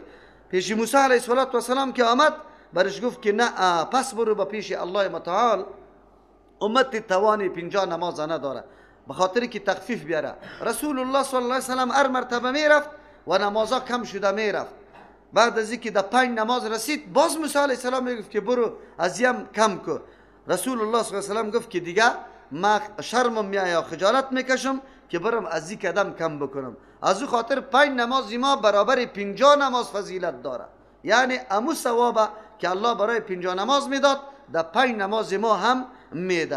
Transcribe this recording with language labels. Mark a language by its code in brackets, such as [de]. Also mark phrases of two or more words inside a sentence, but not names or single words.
[fa] پیش موسی [ar] علیه السلام [fa] که آمد برش گفت که نه، پس برو با پیش الله متعال، امت توانی 50 نماز نداره، به خاطر که تخفیف بیاره. رسول الله [ar] صلی الله علیه وسلم [fa] هر مرتبه میرفت و نمازها کم شده میرفت. بعد از اینکه در 5 نماز رسید، باز موسی [ar] علیه السلام [fa] میگفت که برو از یم کم کو. رسول الله [ar] صلی الله علیه وسلم [fa] گفت که دیگه ما شرمم میاد، خجالت میکشم که برم از این قدم کم بکنم. از او خاطر 5 نماز ما برابر 50 نماز فضیلت داره. یعنی امو ثوابه که الله برای 50 نماز میداد، در 5 نماز ما هم میده.